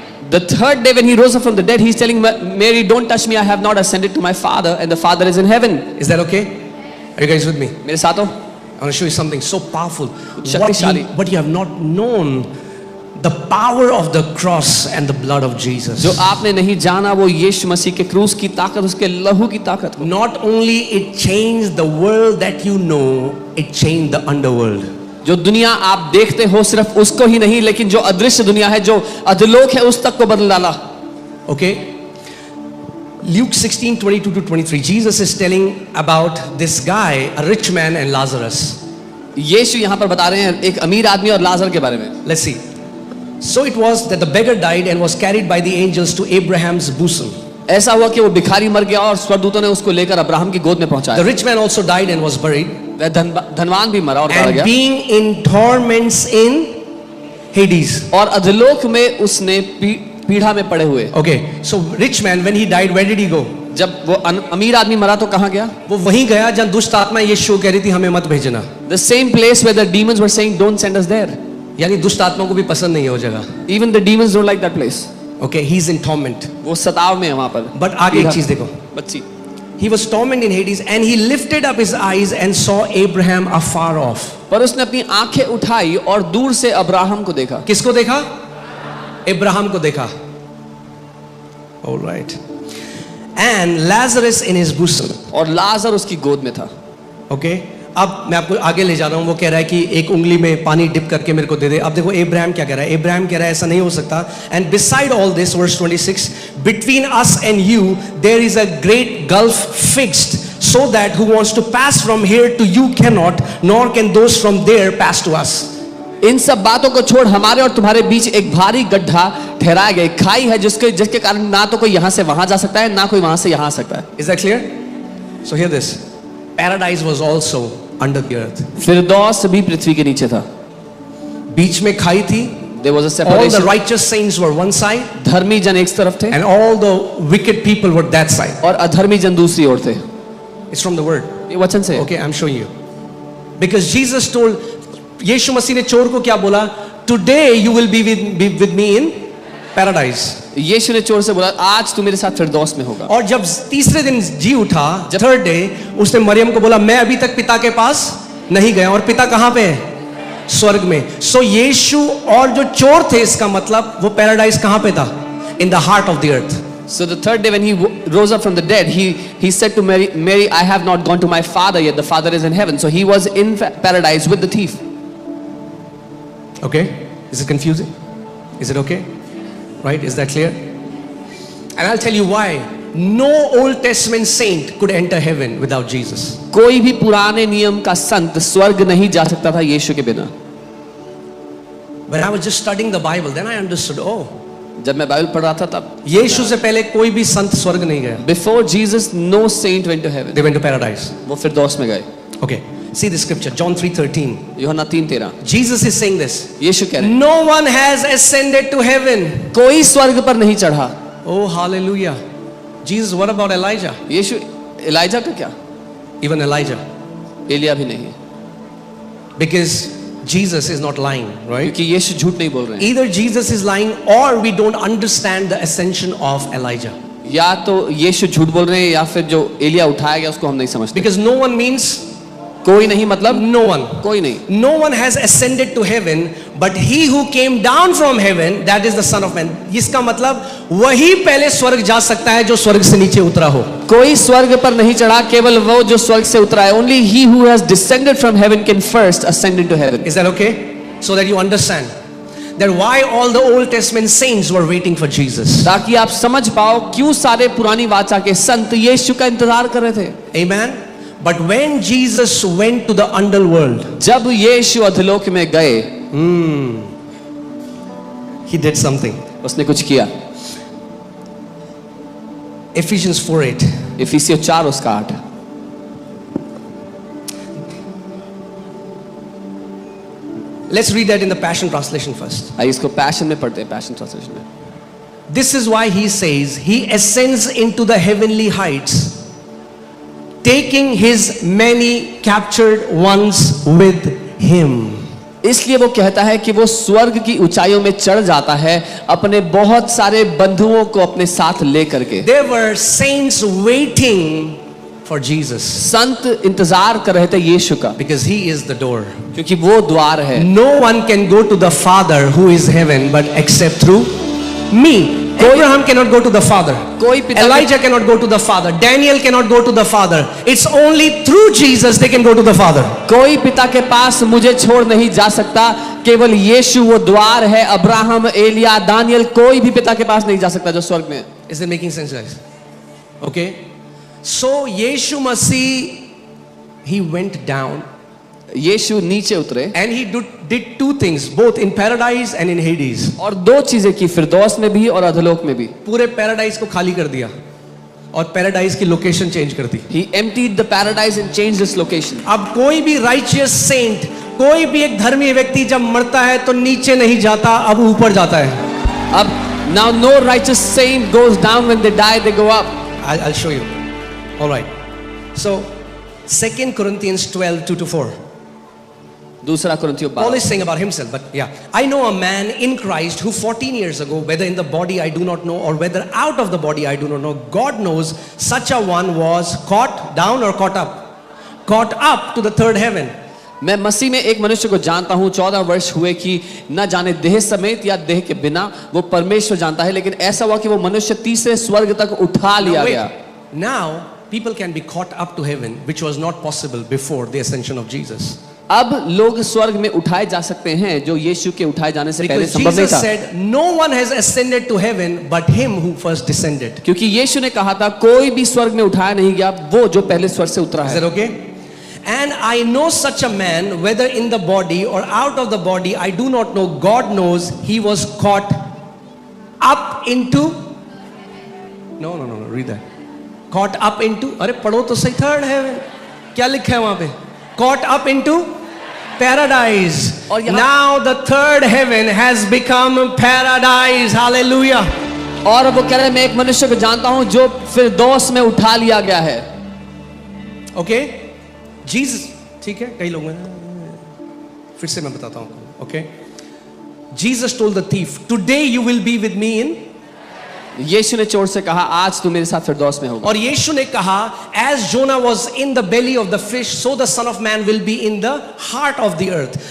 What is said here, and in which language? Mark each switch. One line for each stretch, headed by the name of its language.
English: The third day when he rose up from the dead, he's telling Mary, don't touch me, I have not ascended to my Father, and the Father is in heaven. Is that okay? Are you guys with me?
Hindi: मेरे साथ हो?
English: I want to show you something so powerful.
Hindi: शक्तिशाली.
English: What you have not known, the power of the cross and the blood of Jesus.
Hindi: जो आपने नहीं जाना वो यीशु मसीह के क्रूस की ताकत, उसके लहू की ताकत.
English: Not only it changed the world that you know, it changed the underworld.
Hindi: जो दुनिया आप देखते हो सिर्फ उसको ही नहीं, लेकिन जो अदृश्य दुनिया है, जो अधोलोक है, उस तक को बदल डाला.
English: Okay? Luke 16:22-23. Jesus is telling about this guy, a rich man, and Lazarus.
Hindi: यीशु यहाँ पर बता रहे हैं एक अमीर आदमी और लाजर के बारे में.
English: Let's see. So it was that the beggar died and was carried by the angels to Abraham's bosom.
Hindi: ऐसा हुआ कि वो भिखारी मर गया और स्वर्गदूतों ने उसको लेकर अब्राहम की गोद में
English: The
Hindi: पहुंचाया.
English: rich man also died and was buried.
Hindi: वह धनवान भी मरा और मारा
English: And
Hindi: गया.
English: being in torments in Hades.
Hindi: और अधोलोक में उसने पीढ़ा में पड़े हुए.
English: Okay. So rich man, when he died, where did he go?
Hindi: जब वो अमीर आदमी मरा तो कहाँ गया? वो वहीं गया जहाँ दुष्ट आत्मा यीशु कह रही थी हमें मत भेजना.
English: The same place where the demons were saying, don't send us there.
Hindi: यानी दुष्ट आत्मा को भी पसंद नहीं है वो जगह.
English: Even the demons don't like that place. Okay, he's in torment.
Hindi: वो सताव में है वहां पर. But आगे एक चीज देखो. बच्ची.
English: He was tormented in Hades and he lifted up his eyes and saw Abraham afar off.
Hindi: पर उसने अपनी आंखें उठाई और दूर से अब्राहम को देखा. किसको देखा? अब्राहम को देखा.
English: All right. And Lazarus in his bosom.
Hindi: और लाजर उसकी गोद में था.
English: Okay.
Hindi: अब मैं आपको आगे ले जा रहा हूं. वो कह रहा है कि एक उंगली में पानी डिप करके मेरे को दे दे. अब देखो अब्राहम क्या कह रहा है. अब्राहम कह रहा है ऐसा नहीं हो सकता.
English: And beside all this, verse 26, between us and you there is a great gulf fixed, so that who wants to pass from here to you cannot, nor can those from there pass to us.
Hindi: इन सब बातों को छोड़ हमारे और तुम्हारे बीच एक भारी गड्ढा ठहराया गया. खाई है जिसके कारण ना तो कोई यहां से वहां जा सकता है, ना कोई वहां से यहां आ सकता है.
English: Is that clear? So hear this. Paradise was also under the earth.
Hindi: फिरदौस भी पृथ्वी के नीचे था. बीच में खाई थी.
English: There was a All the separation. righteous saints were one side,
Hindi: धर्मी जन एक तरफ थे
English: and all the wicked people were that side.
Hindi: और अधर्मी जन दूसरी ओर थे.
English: It's from the word.
Hindi: ये वचन से.
English: Okay, I'm showing you. Because Jesus told,
Hindi: यीशु मसीह ने चोर को क्या बोला?
English: Today you will be with me in paradise.
Hindi: यीशु ने चोर से बोला, आज तू मेरे साथ फिरदौस में होगा. और जब तीसरे दिन जी उठा,
English: third day,
Hindi: उसने मरियम को बोला, मैं अभी तक पिता के पास नहीं गया. और पिता कहाँ पे है? स्वर्ग में. सो यीशु और जो चोर थे, इसका मतलब वो पैराडाइज कहाँ पे था?
English: In the heart of the earth. So the third day when he rose up from the dead, he said to Mary, I have not gone to my Father yet. The Father is in heaven. So he was in paradise with the thief. Okay? Is it confusing? Is it okay? Right? Is that clear? And I'll tell you why. No Old Testament saint could enter heaven without Jesus.
Hindi: कोई भी पुराने नियम का संत स्वर्ग नहीं जा सकता था यीशु के बिना.
English: When I was just studying the Bible, then I understood, oh,
Hindi: जब मैं बाइबल पढ़ रहा था तब यीशु से पहले कोई भी संत स्वर्ग नहीं गया.
English: Before Jesus, no saint went to heaven. They went to paradise.
Hindi: वो फिरदौस में गए.
English: Okay. See the scripture, John 3:13.
Hindi: यूहन्ना 3:13।
English: Jesus is saying this.
Hindi: यीशु कह रहे हैं,
English: No one has ascended to heaven.
Hindi: कोई स्वर्ग पर नहीं चढ़ा।
English: Oh, hallelujah. Jesus, what about Elijah?
Hindi: Yeshu, Elijah का क्या?
English: Even Elijah.
Hindi: एलिया भी नहीं,
English: Because Jesus is not lying, right?
Hindi: क्योंकि यीशु झूठ नहीं बोल रहे हैं।
English: Either Jesus is lying or we don't understand the ascension of Elijah.
Hindi: या तो यीशु झूठ बोल रहे हैं या फिर जो एलिया उठाया गया उसको हम नहीं समझते।
English: Because no one means
Hindi: कोई नहीं मतलब
English: no one.
Hindi: कोई नहीं।
English: No one has ascended to heaven, but he who came down from heaven, that is the Son of Man.
Hindi: इसका मतलब वही पहले स्वर्ग जा सकता है जो स्वर्ग से नीचे उतरा हो। कोई स्वर्ग पर नहीं चढ़ा, केवल वो जो स्वर्ग से उतरा है।
English: Only he who has descended from heaven can first ascend into heaven. Is that okay? So that you understand that why all the Old Testament saints were waiting for Jesus.
Hindi: ताकि आप समझ पाओ क्यों सारे पुरानी वाचा के संत यीशु का इंतजार कर रहे थे।
English: Amen. But when Jesus went to the underworld,
Hindi: जब यीशु अधोलोक में गए,
English: he did something.
Hindi: उसने कुछ किया।
English: Ephesians 4:8.
Hindi: इफिसियों 4:8।
English: Let's read that in the Passion Translation first.
Hindi: आइए इसको पैशन में पढ़ते हैं, पैशन ट्रांसलेशन में।
English: This is why he says, he ascends into the heavenly heights, taking his many captured ones with him.
Hindi: इसलिए वो कहता है कि वो स्वर्ग की ऊंचाइयों में चढ़ जाता है अपने बहुत सारे बंधुओं को अपने साथ लेकर के।
English: There were saints waiting for Jesus
Hindi: संत इंतजार कर रहे थे यीशु का,
English: because he is the door.
Hindi: क्योंकि वो द्वार है।
English: No one can go to the Father who is heaven but except through me. Abraham cannot go to the Father.
Hindi: कोई पिता
English: Elijah cannot go to the Father. Daniel cannot go to the Father. It's only through Jesus they can go to the Father.
Hindi: कोई पिता के पास मुझे छोड़ नहीं जा सकता, केवल यीशु वो द्वार है। अब्राहम, एलिया, दानियल, कोई भी पिता के पास नहीं जा सकता जो स्वर्ग में है।
English: Is it making sense, guys? Okay. So Yeshu Masih, he went down
Hindi: यीशु नीचे उतरे
English: and he did two things, both in paradise and in Hades.
Hindi: और दो चीजें की, फिरदौस में भी और अधोलोक में भी। पूरे पैराडाइज को खाली कर दिया और पैराडाइज की लोकेशन चेंज कर दी।
English: He emptied the paradise and changed its location.
Hindi: अब कोई भी
English: righteous saint,
Hindi: कोई भी एक धर्मी व्यक्ति जब मरता है तो नीचे नहीं जाता, अब ऊपर जाता है। अब
English: now no righteous saint goes down when they die, they go up. I'll show you. All right. So 2 Corinthians 12:2-4.
Hindi: दूसरा कुरिन्थियों
English: Paul 12। is saying about himself, but yeah. I know a man in Christ who 14 years ago, whether in the body I do not know or whether out of the body I do not know, God knows, such a one was caught down or caught up? Caught up to the third heaven.
Hindi: मैं मसीह में एक मनुष्य को जानता हूँ, 14 वर्ष हुए कि न जाने देह समेत या देह के बिना, वो परमेश्वर जानता है, लेकिन ऐसा हुआ कि वो मनुष्य तीसरे स्वर्ग तक उठा लिया गया।
English: Now people can be caught up to heaven, which was not possible before the ascension of Jesus.
Hindi: अब लोग स्वर्ग में उठाए जा सकते हैं जो यीशु के उठाए जाने से पहले
English: Because
Hindi: संभव नहीं
English: Jesus
Hindi: था।
English: said, no one has ascended to heaven but him who first descended.
Hindi: क्योंकि यीशु ने कहा था कोई भी स्वर्ग में उठाया नहीं गया, वो जो पहले स्वर्ग से उतरा
English: Is
Hindi: है।
English: that okay? And I know such a man, whether in the body or out of the body, I do not know. God knows he was caught up into. No, read that. Caught up into.
Hindi: अरे पढ़ो तो सही,
English: third heaven.
Hindi: क्या लिखा है वहाँ पे?
English: Caught up into paradise.
Hindi: और यहाँ-
English: Now the third heaven has become paradise. Hallelujah.
Hindi: और वो कह रहे हैं मैं एक मनुष्य को जानता हूं जो फिरदौस में उठा लिया गया है।
English: Okay?
Hindi: Jesus, ठीक है, कई लोग हैं, फिर से मैं बताता हूँ, okay?
English: Jesus told the thief, today you will be with me in.
Hindi: यीशु ने चोर से कहा आज तू मेरे साथ फिरदौस में होगा। और यीशु ने कहा,
English: as Jonah was in the belly of the fish, so the Son of Man will be in the heart of the earth.